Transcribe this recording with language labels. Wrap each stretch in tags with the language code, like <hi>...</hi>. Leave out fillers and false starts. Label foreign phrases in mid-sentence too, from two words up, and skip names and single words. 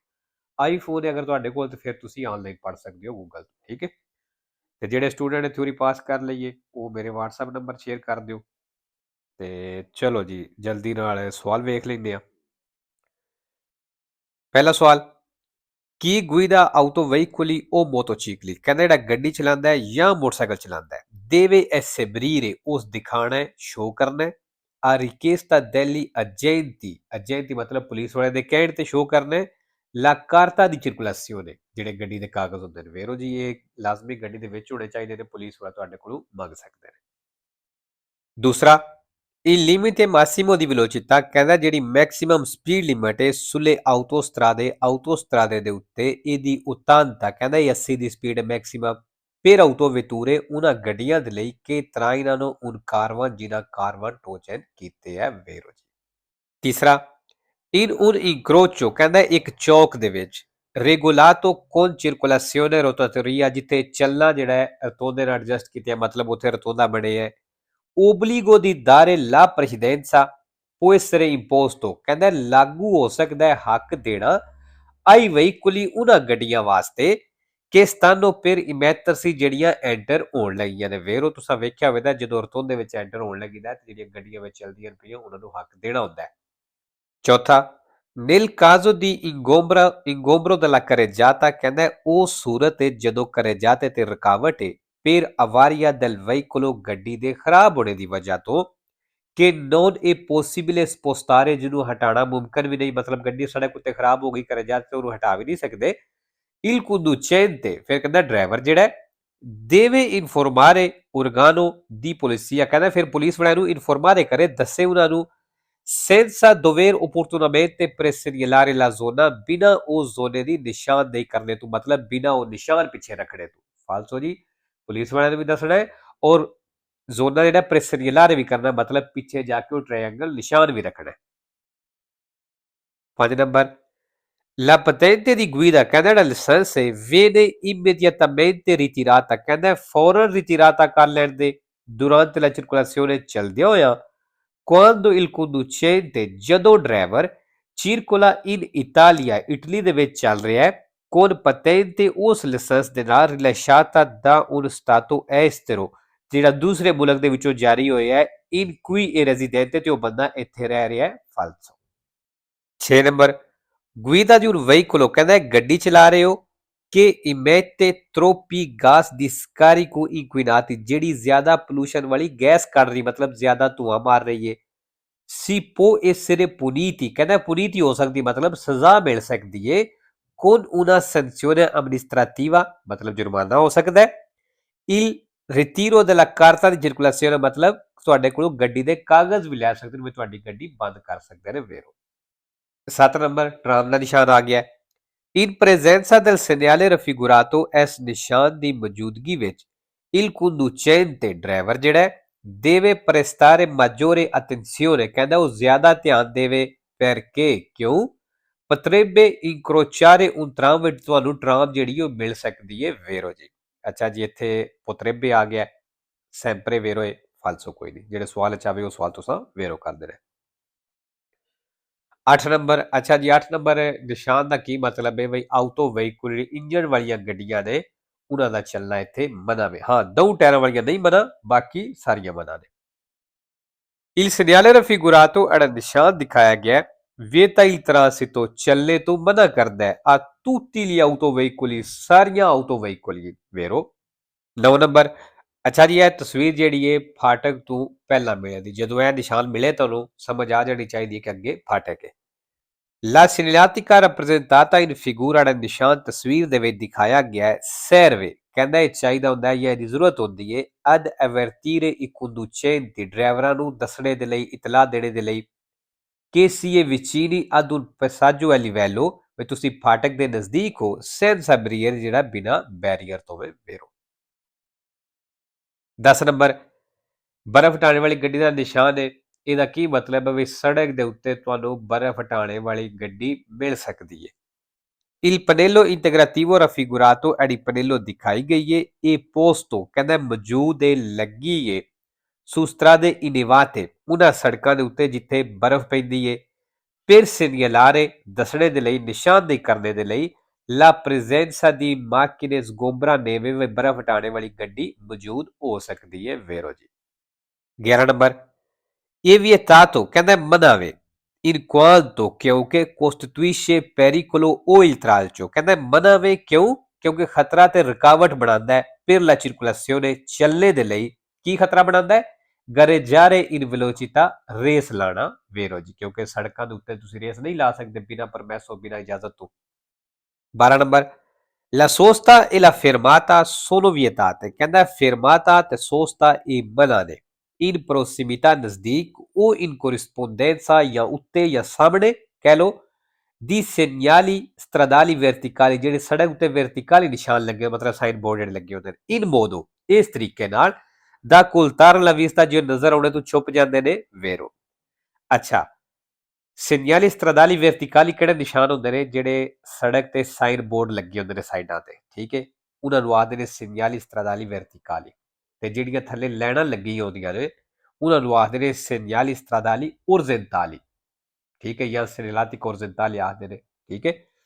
<pa>ਆਈਫੋਨ ਹੈ ਅਗਰ ਤੁਹਾਡੇ ਕੋਲ, ਤਾਂ ਫਿਰ ਤੁਸੀਂ ਆਨਲਾਈਨ ਪੜ੍ਹ ਸਕਦੇ ਹੋ ਗੂਗਲ ਤੋਂ, ਠੀਕ ਹੈ। ਤੇ ਜਿਹੜੇ ਸਟੂਡੈਂਟ ਨੇ ਥਿਊਰੀ ਪਾਸ ਕਰ ਲਈਏ ਉਹ ਮੇਰੇ WhatsApp ਨੰਬਰ ਸ਼ੇਅਰ ਕਰ ਦਿਓ। ਤੇ ਚਲੋ ਜੀ ਜਲਦੀ ਨਾਲ ਸਵਾਲ ਵੇਖ ਲੈਂਦੇ ਆ।</pa> <it>ਪਹਿਲਾ ਸਵਾਲ, ਕੀ guida autoveicoli o motocicli?</it> <pa>ਕਹਿੰਦਾ ਜਿਹੜਾ ਗੱਡੀ ਚਲਾਉਂਦਾ ਹੈ ਜਾਂ ਮੋਟਰਸਾਈਕਲ ਚਲਾਉਂਦਾ ਹੈ,</pa> <it>deve essebrire</it> <pa>ਉਸ ਦਿਖਾਣਾ ਹੈ, ਸ਼ੋ ਕਰਨਾ ਹੈ,</pa> <it>a richiesta degli agenti, agenti</it> <pa>ਮਤਲਬ ਪੁਲਿਸ ਵਾਲੇ ਦੇ ਕਹਿਣ ਤੇ ਸ਼ੋ ਕਰਨਾ ਹੈ,</pa> <it>la carta di circolazione</it> <pa>ਜਿਹੜੇ ਗੱਡੀ ਦੇ ਕਾਗਜ਼ ਹੁੰਦੇ ਨੇ। ਵੇਰੋ ਜੀ ਇਹ ਲਾਜ਼ਮੀ ਗੱਡੀ ਦੇ ਵਿੱਚ ਹੋਣੇ ਚਾਹੀਦੇ ਨੇ, ਪੁਲਿਸ ਵਾਲਾ ਤੁਹਾਡੇ ਕੋਲੋਂ ਮੰਗ ਸਕਦੇ ਨੇ। ਦੂਸਰਾ,</pa> <it>il limite massimo di velocità</it> <pa>ਕਹਿੰਦਾ ਜਿਹੜੀ</pa> <en>maximum speed limit</en> <pa>ਹੈ</pa> <it>sulle autostrade</it> <pa>ਦੇ ਉੱਤੇ ਇਹਦੀ ਉਤਾਂਤਾ ਕਹਿੰਦਾ ਇਹ 80 ਦੀ</pa> <en>speed maximum</en> <it>per autovetture</it> <pa>ਉਹਨਾਂ ਗੱਡੀਆਂ ਦੇ ਲਈ ਕਿ</pa> <it>trainano un caravan</it> <pa>ਜਿਨ੍ਹਾਂ ਕਾਰਵਾਨ ਟੋਚਨ ਕੀਤੇ ਹੈ। ਵੇਰੋ ਜੀ। ਤੀਸਰਾ,</pa> <it>in un incrocio</it> <pa>ਕਹਿੰਦਾ ਇੱਕ ਚੌਕ ਦੇ ਵਿੱਚ</pa> <it>regolato con circolazione rotatoria</it> <pa>ਜਿੱਥੇ ਚੱਲਣਾ ਜਿਹੜਾ ਹੈ ਰਤੋਂਦੇ ਨਾਲ ਐਡਜਸਟ ਕੀਤੇ ਮਤਲਬ ਉੱਥੇ ਰਤੋਂਦਾ ਬਣੇ ਹੈ।</pa> <it>obbligo di dare la precedenza può essere imposto</it> <pa>ਕਹਿੰਦਾ ਲਾਗੂ ਹੋ ਸਕਦਾ ਹੈ ਹੱਕ ਦੇਣਾ</pa> <it>ai veicoli</it> <pa>ਉਹਨਾਂ ਗੱਡੀਆਂ ਵਾਸਤੇ ਕਿ</pa> <it>stanno per immettersi</it> <pa>ਜਿਹੜੀਆਂ ਐਂਟਰ ਹੋਣ ਲੱਗੀਆਂ ਨੇ। ਵੇਰੋ ਤੁਸੀਂ ਵੇਖਿਆ ਹੋਵੇਗਾ ਜਦੋਂ ਰਤੋਂ ਦੇ ਵਿੱਚ ਐਂਟਰ ਹੋਣ ਲੱਗੀਦਾ ਤੇ ਜਿਹੜੀਆਂ ਗੱਡੀਆਂ ਵਿੱਚ ਚੱਲਦੀਆਂ ਪਈਆਂ ਉਹਨਾਂ ਨੂੰ ਹੱਕ ਦੇਣਾ ਹੁੰਦਾ ਹੈ। ਚੌਥਾ,</pa> <it>nel caso di ingombro della carreggiata</it> <pa>ਕਹਿੰਦਾ ਉਹ ਸੂਰਤ ਹੈ ਜਦੋਂ carreggiate ਤੇ ਰੁਕਾਵਟ ਹੈ</pa> <it>per avaria del veicolo</it> <pa>ਗੱਡੀ ਦੇ ਖਰਾਬ ਹੋਣੇ ਦੀ ਵਜ੍ਹਾ ਤੋਂ ਕਿ</pa> <it>non è possibile spostare</it> <pa>ਜਿਹਨੂੰ ਹਟਾਉਣਾ ਮੁਮਕਨ ਵੀ ਨਹੀਂ, ਮਤਲਬ ਗੱਡੀ ਸੜਕ ਉੱਤੇ ਖਰਾਬ ਹੋ ਗਈ carreggiate ਤੇ ਉਹਨੂੰ ਹਟਾ ਵੀ ਨਹੀਂ ਸਕਦੇ।</pa> <it>il conducente</it> <pa>ਫਿਰ ਕਹਿੰਦਾ ਡਰਾਈਵਰ ਜਿਹੜਾ</pa> <it>deve informare organo di polizia</it> <pa>ਕਹਿੰਦਾ ਫਿਰ ਪੁਲਿਸ ਵਾਲਿਆਂ ਨੂੰ ਇਨਫੋਰਮਾਰੇ ਕਰੇ, ਦੱਸੇ ਉਹਨਾਂ ਨੂੰ</pa> <it>senza dover opportunamente presegnalare la zona</it> <pa>ਬਿਨਾ ਉਸ ਜ਼ੋਨੇ ਦੀ ਨਿਸ਼ਾਨਦੇਹੀ ਕਰਨੇ ਤੋਂ, ਮਤਲਬ ਬਿਨਾ ਉਹ ਨਿਸ਼ਾਨ ਪਿੱਛੇ ਰੱਖਣੇ ਤੋਂ। ਫਾਲਤੂ ਜੀ ਪੁਲਿਸ ਵਾਲਿਆਂ ਨੂੰ ਵੀ ਦੱਸਣਾ ਹੈ ਔਰ ਜ਼ੋਨਾ ਜਿਹੜਾ ਪ੍ਰੈਸਰੀਅਲਾਰੇ ਵੀ ਕਰਨਾ, ਮਤਲਬ ਪਿੱਛੇ ਜਾ ਕੇ ਉਹ ਟ੍ਰਾਇੰਗਲ ਨਿਸ਼ਾਨ ਵੀ ਰੱਖਣਾ। 5 ਨੰਬਰ,</pa> <it>la patente di guida</it> <pa>ਕਹਿੰਦਾ ਜਿਹੜਾ ਲਾਇਸੈਂਸ ਹੈ</pa> <it>viene immediatamente ritirata</it> <pa>ਕਹਿੰਦਾ ਫੌਰਨ ਰਿਟਿਰਾਤਾ ਕਰ ਲੈਣ ਦੇ</pa> <it>durante la circolazione</it> <pa>ਚਲਦਿਆਂ ਹੋਇਆ</pa> <it>quando il conducente</it> <pa>ਜਦੋਂ ਡਰਾਈਵਰ</pa> <it>circola in Italia</it> <pa>ਇਟਲੀ ਦੇ ਵਿੱਚ ਚੱਲ ਰਿਹਾ ਹੈ</pa> <it>con patente</it> <pa>ਉਸ ਲਾਇਸੈਂਸ ਦੇ ਨਾਲ</pa> <it>rilasciata da un stato estero</it> <pa>ਜਿਹੜਾ ਦੂਸਰੇ ਮੁਲਕ ਦੇ ਵਿੱਚੋਂ ਜਾਰੀ ਹੋਇਆ ਹੈ</pa> <it>in cui è residente</it> <pa>ਤੇ ਉਹ ਬੰਦਾ ਇੱਥੇ ਰਹਿ ਰਿਹਾ ਹੈ। ਫਾਲਤੂ। 6 ਨੰਬਰ,</pa> <it>guida di un veicolo</it> <pa>ਕਹਿੰਦਾ ਗੱਡੀ ਚਲਾ ਰਹੇ ਹੋ ਕਿ</pa> <it>emette troppi gas di scarico inquinati</it> <pa>ਜਿਹੜੀ ਜ਼ਿਆਦਾ ਪੋਲੂਸ਼ਨ ਵਾਲੀ ਗੈਸ ਕੱਢ ਰਹੀ, ਮਤਲਬ ਜ਼ਿਆਦਾ ਧੂਆਂ ਮਾਰ ਰਹੀ ਹੈ।</pa> <it>si può essere puniti</it> <pa>ਕਹਿੰਦਾ puniti ਹੋ ਸਕਦੀ, ਮਤਲਬ ਸਜ਼ਾ ਮਿਲ ਸਕਦੀ ਹੈ</pa> <it>con una sanzione amministrativa</it> <pa>ਮਤਲਬ ਜੁਰਮਾਨਾ ਹੋ ਸਕਦਾ ਹੈ।</pa> <it>il ritiro della carta di circolazione</it> <pa>ਮਤਲਬ ਤੁਹਾਡੇ ਕੋਲੋਂ ਗੱਡੀ ਦੇ ਕਾਗਜ਼ ਵੀ ਲੈ ਸਕਦੇ ਨੇ, ਵੀ ਤੁਹਾਡੀ ਗੱਡੀ ਬੰਦ ਕਰ ਸਕਦੇ ਨੇ। ਵੇਰੋ 7 ਨੰਬਰ, ਟਰਾਮ ਦਾ ਨਿਸ਼ਾਨ ਆ ਗਿਆ।</pa> <it>in presenza del segnale raffigurato</it> <pa>ਇਸ ਨਿਸ਼ਾਨ ਦੀ ਮੌਜੂਦਗੀ ਵਿੱਚ</pa> <it>il conducente</it> <pa>ਡਰਾਈਵਰ ਜਿਹੜਾ ਹੈ</pa> <it>deve prestare maggiore attenzione</it> <pa>ਕਹਿੰਦਾ ਉਹ ਜ਼ਿਆਦਾ ਧਿਆਨ ਦੇਵੇ perché ਕਿਉਂ</pa> <it>potrebbe incrociare un tram</it> <pa>ਵਿੱਚ ਤੁਹਾਨੂੰ ਟਰਾਮ ਜਿਹੜੀ ਉਹ ਮਿਲ ਸਕਦੀ ਹੈ। ਵੇਰੋ ਜੀ। ਅੱਛਾ ਜੀ ਇੱਥੇ potrebbe ਆ ਗਿਆ,</pa> <it>sempre vero</it> <pa>ਹੈ, ਫਾਲਸੋ ਕੋਈ ਨਹੀਂ। ਜਿਹੜੇ ਸਵਾਲ ਚ ਆਵੇ ਉਹ ਸਵਾਲ ਤੁਸੀਂ ਵੇਰੋ ਕਰਦੇ ਰਹੇ। 8 ਨੰਬਰ, ਅੱਛਾ ਜੀ 8 ਨੰਬਰ ਨਿਸ਼ਾਨ ਦਾ ਕੀ ਮਤਲਬ ਹੈ ਬਈ</pa> <en>auto vehicle</en> <pa>ਇੰਜਨ ਵਾਲੀਆਂ ਗੱਡੀਆਂ ਨੇ ਉਹਨਾਂ ਦਾ ਚੱਲਣਾ ਇੱਥੇ ਮਨਾ ਵੇ। ਹਾਂ ਦੋ ਟਾਇਰਾਂ ਵਾਲੀਆਂ ਨਹੀਂ ਮਨਾ, ਬਾਕੀ ਸਾਰੀਆਂ ਮਨਾ ਨੇ।</pa> <it>il segnale raffigurato</it> <pa>ਜਿਹੜਾ ਨਿਸ਼ਾਨ ਦਿਖਾਇਆ ਗਿਆ</pa> <it>vieta il transito</it> <pa>ਚੱਲਣੇ ਤੋਂ ਮਨਾ ਕਰਦਾ ਹੈ</pa> <it>a tutti gli autoveicoli</it> <pa>ਸਾਰੀਆਂ</pa> <en>auto vehicle.</en> <pa>ਵੇਰੋ 9 ਨੰਬਰ, ਅੱਛਾ ਜੀ ਇਹ ਤਸਵੀਰ ਜਿਹੜੀ ਹੈ ਫਾਟਕ ਤੋਂ ਪਹਿਲਾਂ ਮਿਲੇ ਦੀ, ਜਦੋਂ ਇਹ ਨਿਸ਼ਾਨ ਮਿਲੇ ਤੁਹਾਨੂੰ ਸਮਝ ਆ ਜਾਣੀ ਚਾਹੀਦੀ ਹੈ ਕਿ ਅੱਗੇ ਫਾਟਕ ਹੈ।</pa> <it>La segnaletica rappresentata in figura</it> <pa>ਦਾ ਨਿਸ਼ਾਨ ਤਸਵੀਰ ਦੇ ਵਿੱਚ ਦਿਖਾਇਆ ਗਿਆ ਹੈ serve ਕਹਿੰਦਾ ਇਹ ਚਾਹੀਦਾ ਹੁੰਦਾ ਹੈ ਜਾਂ ਇਹਦੀ ਜ਼ਰੂਰਤ ਹੁੰਦੀ ਹੈ</pa> <it>ad avvertire i conducenti</it> <pa>ਡਰਾਈਵਰਾਂ ਨੂੰ ਦੱਸਣੇ ਦੇ ਲਈ, ਇਤਲਾਹ ਦੇਣੇ ਦੇ ਲਈ</pa> <it>che si è vicini ad un passaggio a livello</it> <pa>ਵੀ ਤੁਸੀਂ ਫਾਟਕ ਦੇ ਨਜ਼ਦੀਕ ਹੋ</pa> <it>senza barriera</it> <pa>ਜਿਹੜਾ ਬਿਨਾ ਬੈਰੀਅਰ ਤੋਂ ਹੈ ਵੇਰੋ 10 ਨੰਬਰ ਬਰਫ਼ ਹਟਾਉਣ ਵਾਲੀ ਗੱਡੀ ਦਾ ਨਿਸ਼ਾਨ ਹੈ ਇਹਦਾ ਕੀ ਮਤਲਬ ਹੈ ਵੀ ਸੜਕ ਦੇ ਉੱਤੇ ਤੁਹਾਨੂੰ ਬਰਫ਼ ਹਟਾਉਣ ਵਾਲੀ ਗੱਡੀ ਮਿਲ ਸਕਦੀ ਹੈ</pa> <it>Il pannello integrativo raffigurato è il pannello</it> <pa>ਦਿਖਾਈ ਗਈ ਹੈ ਇਹ posto ਕਹਿੰਦਾ ਮੌਜੂਦ ਹੈ ਲੱਗੀ ਹੈ</pa> <it>su strade inevate</it> <pa>ਉਹਨਾਂ ਸੜਕਾਂ ਦੇ ਉੱਤੇ ਜਿੱਥੇ ਬਰਫ਼ ਪੈਂਦੀ ਹੈ</pa> <it>per segnalare</it> <pa>ਦੱਸਣੇ ਦੇ ਲਈ ਨਿਸ਼ਾਨਦੇਹੀ ਕਰਨੇ ਦੇ ਲਈ</pa> <it>la presenza di macchine sgombra neve</it> <pa>ਵਿੱਚ ਬਰਫ਼ ਹਟਾਉਣ ਵਾਲੀ ਗੱਡੀ ਮੌਜੂਦ ਹੋ ਸਕਦੀ ਹੈ ਵੇਰੋ ਜੀ 11 ਨੰਬਰ ਇਹ vietato ਕਹਿੰਦਾ ਮਨਾ ਵੇ</pa> <it>in quanto</it> <pa>ਕਿਉਂਕਿ</pa> <it>costituisce pericolo o il tralcio</it> <pa>ਕਹਿੰਦਾ ਮਨਾ ਵੇ ਕਿਉਂ ਕਿਉਂਕਿ ਖਤਰਾ ਤੇ ਰੁਕਾਵਟ ਬਣਾਉਂਦਾ ਹੈ</pa> <it>per la circolazione</it> <pa>ਚੱਲਣੇ ਦੇ ਲਈ ਕੀ ਖਤਰਾ ਬਣਾਉਂਦਾ ਹੈ</pa> <it>gareggiare in</it> <pa>velocità ਰੇਸ ਲਾਣਾ ਵੇਰੋ ਜੀ ਕਿਉਂਕਿ ਸੜਕਾਂ ਦੇ ਉੱਤੇ ਤੁਸੀਂ ਰੇਸ ਨਹੀਂ ਲਾ ਸਕਦੇ ਬਿਨਾਂ ਪਰਮੈਸੋ ਬਿਨਾਂ ਇਜਾਜ਼ਤ ਤੋਂ 12 ਨੰਬਰ</pa> <it>La sosta e la fermata sono vietate</it> <pa>ਕਹਿੰਦਾ fermata ਤੇ sosta ਇਹ ਮਨਾ ਨੇ</pa> <it>in prossimità</it> <pa>ਨਜ਼ਦੀਕ</pa> <it>o in corrispondenza</it> <pa>ਜਾਂ ਉੱਤੇ ਜਾਂ ਸਾਹਮਣੇ ਕਹਿ ਲਓ</pa> <it>di segnali stradali verticali</it> <pa>ਜਿਹੜੇ ਸੜਕ ਉੱਤੇ verticali ਨਿਸ਼ਾਨ ਲੱਗੇ ਮਤਲਬ</pa> <en>sign board</en> <pa>ਜਿਹੜੇ ਲੱਗੇ ਹੁੰਦੇ ਨੇ</pa> <it>in modo</it> <pa>ਇਸ ਤਰੀਕੇ ਨਾਲ</pa> <it>da occultare la vista</it> <pa>ਜੋ ਨਜ਼ਰ ਆਉਣੇ ਤੋਂ ਛੁਪ ਜਾਂਦੇ ਨੇ ਵੇਰੋ ਅੱਛਾ</pa> <it>segnali stradali verticali</it> <pa>ਕਿਹੜੇ ਨਿਸ਼ਾਨ ਹੁੰਦੇ ਨੇ ਜਿਹੜੇ ਸੜਕ ਤੇ</pa> <en>sign board</en> <pa>ਲੱਗੇ ਹੁੰਦੇ ਨੇ ਸਾਈਡਾਂ ਤੇ ਠੀਕ ਹੈ ਉਹਨਾਂ ਨੂੰ ਆਖਦੇ ਨੇ</pa> <it>segnali stradali verticali</it> <pa>ਤੇ ਜਿਹੜੀਆਂ ਥੱਲੇ ਲਾਈਨਾਂ ਲੱਗੀਆਂ ਹੁੰਦੀਆਂ ਨੇ ਉਹਨਾਂ ਨੂੰ ਆਖਦੇ ਨੇ</pa> <it>segnali stradali orizzontali</it> <pa>ਠੀਕ ਹੈ ਜਾਂ</pa> <it>segnalati orizzontali</it> <pa>ਆਖਦੇ ਨੇ ਠੀਕ ਹੈ</pa>